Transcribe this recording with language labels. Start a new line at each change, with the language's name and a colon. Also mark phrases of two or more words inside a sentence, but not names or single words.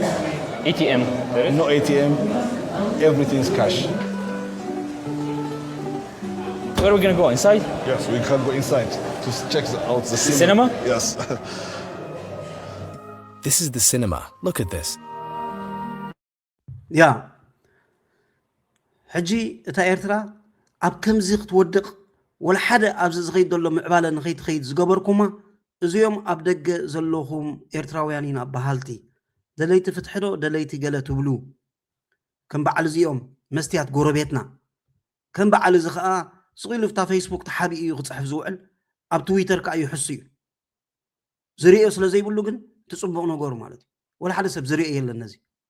English: ATM. There is? No ATM. Everything's cash. Where are we gonna go? Inside? Yes, we can go inside to check out the Cinema? Yes. This is the cinema. Look at this.
Tigrinya: ያ ሕጂ እታ ኤርትራ ኣብ ከምዚ ክትወድቕ ወላ ሓደ ኣብዚ ዝኸይድ ዘሎ ምዕባለ ንኸይትኸይድ ዝገበርኩማ እዚኦም ኣብ ደገ ዘለኹም ኤርትራውያን ኢና ባህልቲ ደለይቲ ፍትሕዶ ደለይቲ ገለ ትብሉ ከም በዓል እዚኦም መስትያት ጎረቤትና ከም በዓል እዚ ከዓ ስቂሉ ፍታ ፌስቡክ ተሓቢኡ እዩ ክፅሕፍ ዝውዕል ኣብ ትዊተር ከዓ ይሕሱ እዩ ዝርኦ ስለ ዘይብሉ ግን ትፅቡቕ ነገሩ ማለት እዩ ወላ ሓደ ሰብ ዝርኦ የለን ነዚ